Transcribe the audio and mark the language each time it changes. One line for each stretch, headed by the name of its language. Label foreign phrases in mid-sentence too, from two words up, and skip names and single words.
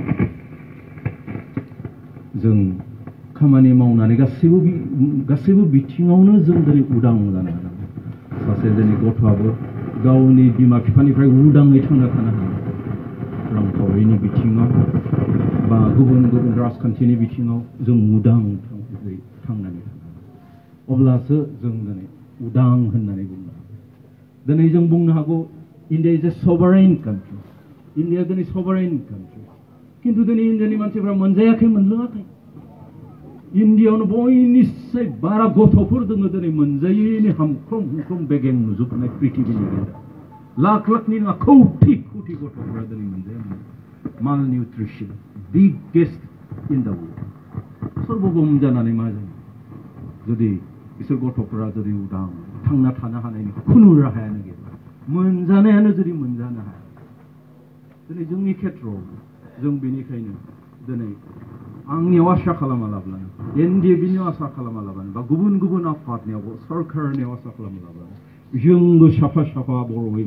Bodo: जों खामानि मावनानै गासैबो बिथिङावनो जों दिनै उदां जानो हानांगोन सासे जोंनि गथ'आबो गावनि बिमा बिफानिफ्राय उदाङै थांना थानो हानांगोन रांखावरिनि बिथिङाव बा गुबुन राजखान्थिनि बिथिङाव जों उदां थांनानै थानांगोन अब्लासो जों दिनै उदां होननानै बुंनो हागोन दिनै जों बुंनो हागौ
English: India is a sovereign
Bodo: country इन्डिया दिनै sovereign country खिन्थु दिनै इन्डियानि मानसिफ्रा मोनजायाखै मोनलोङाखै इन्डियायावनो बयनिख्रुइ बारा गथ'फोर दङ दिनै मोनजायैनि हामख्रम हुमख्रम बेगें नुजोबनाय पृथिबिनि गेजेराव लाख लाखनि नङा कौटि गथ'फोरा दिनै मोनजाया
English: malnutrition biggest in the world
Bodo: सर्वभौम जानानै मा जायो जुदि बिसोर गथ'फोरा जुदि उदां थांना थानो हानायनि खुनु राहायानो गैया मोनजानायानो जुदि मोनजानो हाया दिनै जोंनि खेत्रआव जों बेनिखायनो दिनै आंनियाव आसा खालामालाब्लानो NDFB-नियाव आसा खालामालाब्लानो बा गुबुन आफादनियाव सरकारनियाव आसा खालामालाब्लानो जोंबो साफा बर'यै